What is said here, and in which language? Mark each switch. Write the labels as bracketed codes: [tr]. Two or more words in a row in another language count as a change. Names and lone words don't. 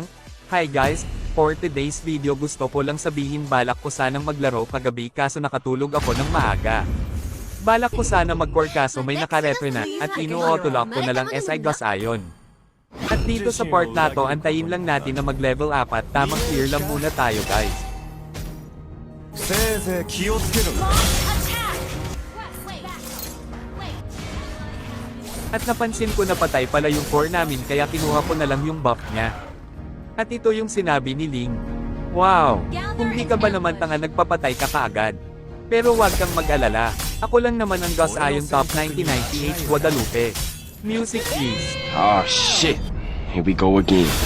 [en] Hi guys, for today's video [tl] gusto ko lang sabihin balak ko sanang maglaro kagabi kaso nakatulog ako ng maaga. Balak ko sana mag-core kaso may nakaretro na, at inu-autolock ko na lang SI Gas Ion. At dito sa part na to antayin lang natin na mag-level 4 at tamang clear lang muna tayo guys. [ja] せいぜい気をつけろ。 [tl] At napansin ko na patay pala yung core namin kaya kinuha ko na lang yung buff niya. At ito yung sinabi ni Ling. [en] Wow! [tl] Kung di ka ba naman tanga nagpapatay ka kaagad. Pero wag kang mag-alala. Ako lang naman ang Gas Ion Top 1998 Guadalupe. [en] Music please. Oh shit. Here we go again.